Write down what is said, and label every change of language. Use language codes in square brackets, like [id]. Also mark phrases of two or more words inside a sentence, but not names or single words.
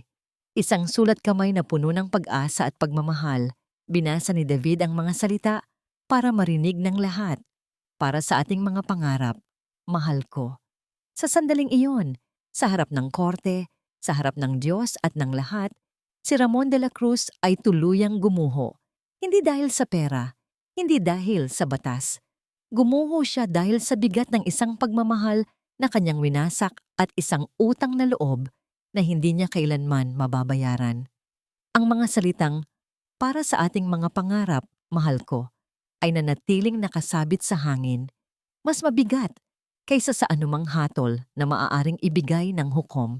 [tl] Isang sulat kamay na puno ng pag-asa at pagmamahal. Binasa ni David ang mga salita para marinig ng lahat. Para sa ating mga pangarap, mahal ko. Sa sandaling iyon, sa harap ng korte, sa harap ng Diyos at ng lahat, si Ramon de la Cruz ay tuluyang gumuho. Hindi dahil sa pera, hindi dahil sa batas. Gumuho siya dahil sa bigat ng isang pagmamahal na kanyang winasak at isang utang na loob na hindi niya kailanman mababayaran. Ang mga salitang, "Para sa ating mga pangarap, mahal ko," ay nanatiling nakasabit sa hangin, mas mabigat kaysa sa anumang hatol na maaaring ibigay ng hukom.